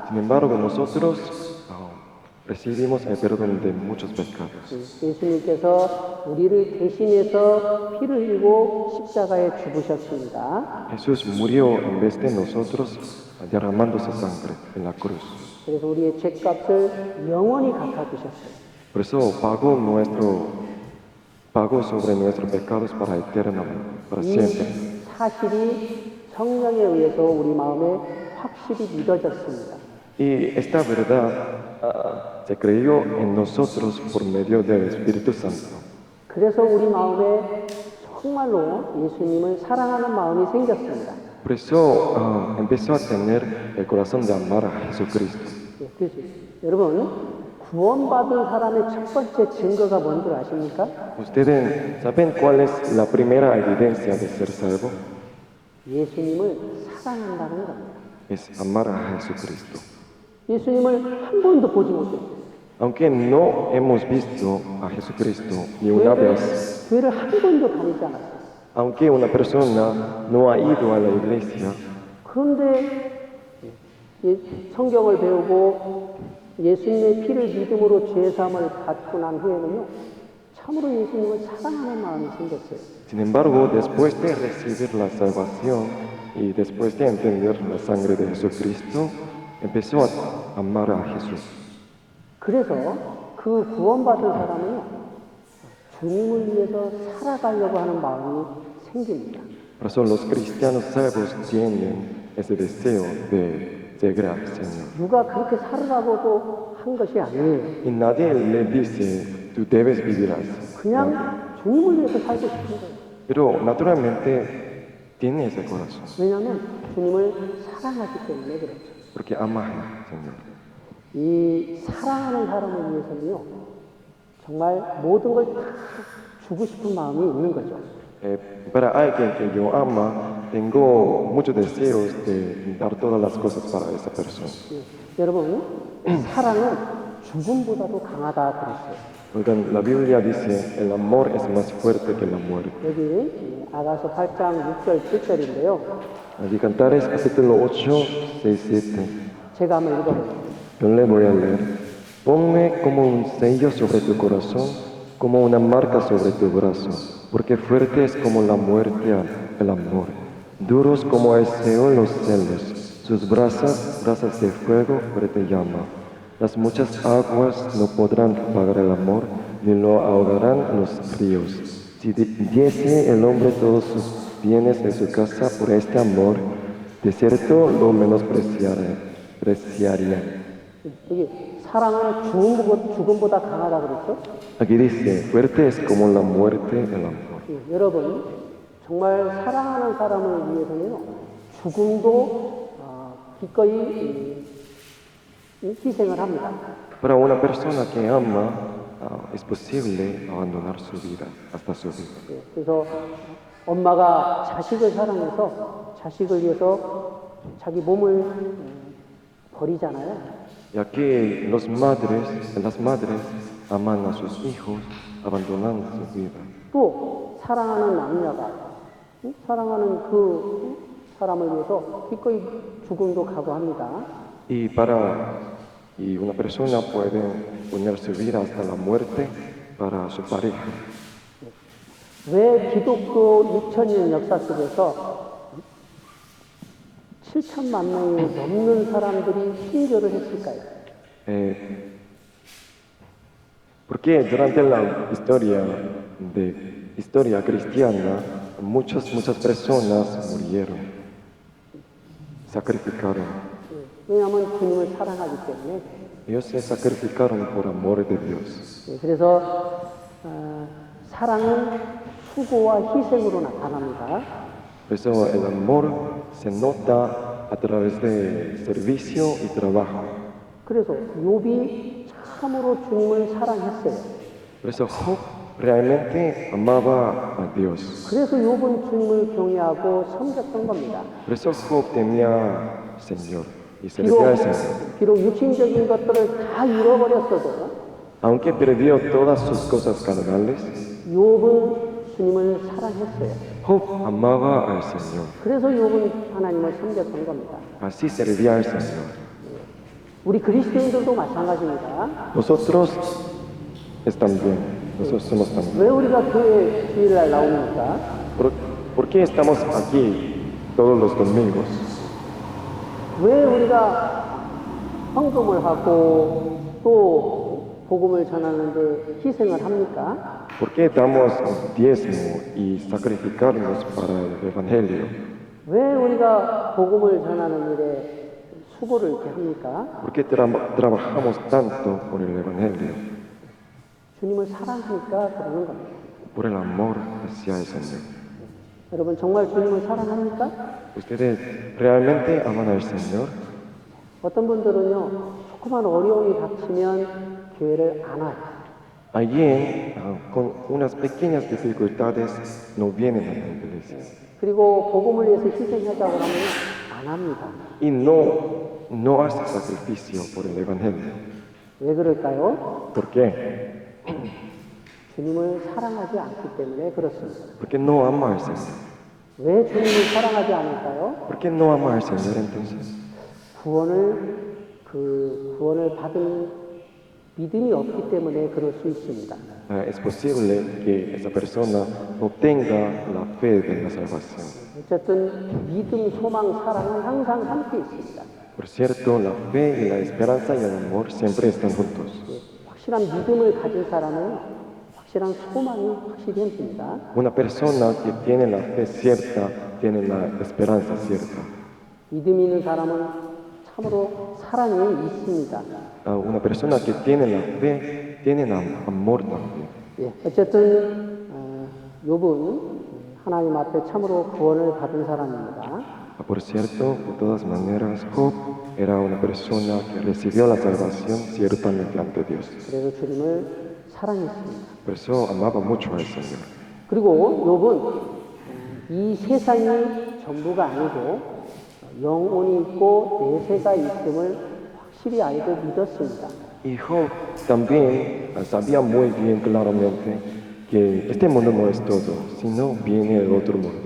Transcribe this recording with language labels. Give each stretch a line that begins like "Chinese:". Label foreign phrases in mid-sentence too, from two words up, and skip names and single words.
Spanish: Sin embargo, nosotros recibimos el perdón de muchos pecados.
Korean: 예수님께서 우리를 대신해서 피를 흘리고 십자가에 죽으셨습니다.
Spanish: Jesús murió en vez de nosotros derramando su sangre en la cruz.
Korean: 그래서 우리의 죄값을 영원히 갚아주셨어요.
Spanish: Por eso pagó sobre nuestros pecados para eternamente, para siempre.
Korean: 이 사실이 성령에 의해서 우리 마음에 확실히 믿어졌습니다.
Spanish: Y esta verdad se creyó en nosotros por medio del Espíritu Santo.
Korean: 그래서 우리 마음에 정말로 예수님을 사랑하는 마음이 생겼습니다.
Spanish: Por eso empezó a tener el corazón de amar a Jesucristo.
Korean: 그래서 여러분 구원받은 사람의 첫 번째 증거가 뭔지 아십니까?
Spanish: ¿Ustedes saben cuál es la primera evidencia de ser salvo?
Korean: 예수님을 사랑한다는 겁니다.
Spanish: Es amar a Jesucristo.
Korean: 예수님을 한 번도 보지 못했어요.
Spanish: Aunque no hemos visto a Jesucristo ni una vez,
Korean: 교회를 한 번도 다니지 않았어요.
Spanish: aunque una persona no ha ido a la iglesia,
Korean: 그런데 성경을 배우고 예수님의 피를 믿음으로 죄사함을 받고 난 후에는요, 참으로 예수님을 사랑하는 마음이 생겼어요.
Spanish: sin embargo, después de recibir la salvación y después de entender la sangre de Jesucristo, empezó a amar a Jesús.
Korean: 그래서 그 구원받은 사람은요, 주님을 위해서 살아가려고 하는 마음이 생깁니다.
Spanish: Por eso los cristianos salvos tienen ese deseo de seguir al Señor.
Korean: 누가 그렇게 살으라고도 한 것이 아니에요.
Spanish: Y nadie le dice, tú debes vivir así.
Korean: 그냥 주님을 위해서 살고 싶은 거예요.
Spanish: Pero naturalmente tiene ese corazón,
Korean: 왜냐하면 주님을 사랑하기 때문에 그렇죠.
Spanish: porque ama al Señor.
Korean: 이 사랑하는 사람을 위해서는요, 정말 모든 걸 다 주고 싶은 마음이 있는 거죠.
Spanish: Para alguien que yo ama, tengo muchos deseos de dar todas las cosas para esa persona.
Korean: 여러분, 사랑은 죽음보다도 강하다 그랬어요.
Spanish: Oigan, la Biblia dice, el amor es más fuerte que la muerte.
Korean: 여기 아가서 8장 6절 7절인데요.
Spanish: Allí Cantares capítulo 8, 6, 7.
Korean: 제가 한번 읽어볼게요.
Spanish: Yo le voy a leer. Ponme como un sello sobre tu corazón, como una marca sobre tu brazo, porque fuerte es como la muerte el amor, duros como el Seol los celos, sus brasas de fuego fuerte llama. Las muchas aguas no podrán apagar el amor, ni lo ahogarán los ríos. Si diese el hombre todos sus bienes de su casa por este amor, de cierto lo menospreciaría.
Korean: 여기 사랑은 죽음보다 강하다 그랬죠?
Spanish: Aquí dice, fuerte es como la muerte el amor.
Korean: 여러분, 정말 사랑하는 사람을 위해서는요, 죽음도 기꺼이 희생을 합니다.
Spanish: Para una persona que ama, es posible abandonar su vida, hasta su vida.
Korean: 그래서 엄마가 자식을 사랑해서 자식을 위해서 자기 몸을 버리잖아요.
Spanish: Y aquí las madres aman a sus hijos abandonando su vida.
Korean: 또 사랑하는 남녀가 사랑하는 그 사람을 위해서 기꺼이 죽음도 각오합니다.
Spanish: Y una persona puede poner su vida hasta la muerte para su pareja.
Korean: 왜 기독교 6,000년 역사 속에서 7천만 명이 넘는 사람들이 순교를 했을까요?
Spanish: Porque durante la historia cristiana, muchas personas murieron, sacrificaron.
Korean: 왜냐하면 주님을 사랑하기 때문에.
Spanish: Ellos se sacrificaron por amor de Dios.
Korean: 그래서 사랑은 수고와 희생으로 나타납니다.
Spanish: Por eso el amor se nota a través de servicio y trabajo.
Korean: 그래서 욥이 참으로 주님을 사랑했어요.
Spanish: Por eso Job realmente amaba a Dios.
Korean: 그래서 욥은 주님을 경외하고 섬겼던 겁니다.
Spanish: Por eso Job temía al Señor y servía al Señor.
Korean: 비록 육신적인 것들을 다 잃어버렸어도
Spanish: Aunque perdió todas sus cosas carnales,
Korean: 욥은 주님을 사랑했어요.
Spanish: Job amaba al Señor.
Korean: 그래서 욥은 하나님을 섬겼던 겁니다.
Spanish: Así servía al Señor.
Korean: 우리 그리스도인들도 마찬가지입니다.
Spanish: Nosotros también. Nosotros somos también.
Korean: 왜 우리가 교회 주일날 나옵니까?
Spanish: ¿Por qué estamos aquí todos los domingos?
Korean: 왜 우리가 헌금을 하고 또 복음을 전하는데 희생을 합니까?
Spanish: ¿Por qué damos diezmo y sacrificarnos para el Evangelio?
Korean: 왜 우리가 복음을 전하는 일에 수고를 이렇게 합니까?
Spanish: ¿Por qué trabajamos tanto por el Evangelio?
Korean: 주님을 사랑하니까 그러는 겁니다.
Spanish: Por el amor hacia el Señor.
Korean: 여러분 정말 주님을 사랑합니까?
Spanish: ¿Ustedes realmente aman al Señor?
Korean: 어떤 분들은요, 조그만 어려움이 닥치면 교회를 안 와요.
Spanish: Alguien con unas pequeñas dificultades no vienen a la iglesia.
Korean: 그리고 복음을 위해서 희생하자고 하면 안 합니다.
Spanish: Y no hace sacrificio por el Evangelio.
Korean: 왜 그럴까요?
Spanish: ¿Por qué?
Korean: 주님을 사랑하지 않기 때문에 그렇습니다.
Spanish: Porque no ama al Señor.
Korean: 왜 주님을 사랑하지 않을까요?
Spanish: ¿Por qué no ama al Señor entonces?
Korean: 구원을 받은 믿음이 없기 때문에 그럴 수 있습니다.
Spanish: Es posible que esa persona no tenga la fe de la salvación.
Korean: 어쨌든 믿음, 소망, 사랑은 항상 함께 있습니다.
Spanish: Por cierto, la fe y la esperanza y el amor siempre están juntos.
Korean: 확실한 믿음을 가진 사람은 확실한 소망이 확실히 있습니다.
Spanish: Una persona que tiene la fe cierta tiene la esperanza cierta.
Korean: 믿음 있는 사람은 참으로 사랑이 있습니다.
Spanish: Una persona que tiene la fe tiene amor también.
Korean: 예, 어쨌든 욥은 하나님 앞에 참으로 구원을 받은 사람입니다.
Spanish: Por cierto, de todas maneras, Job era una persona que recibió la salvación ciertamente ante Dios.
Korean: 그래서 주님을 사랑했습니다.
Spanish: Por eso amaba mucho al Señor.
Korean: 그리고 욥은 이 세상이 전부가 아니고 영혼이 있고 내세가 있음을 확실히 알고 믿었습니다.
Spanish: Y Job también sabía muy bien claramente que este mundo no es todo, sino viene el otro mundo.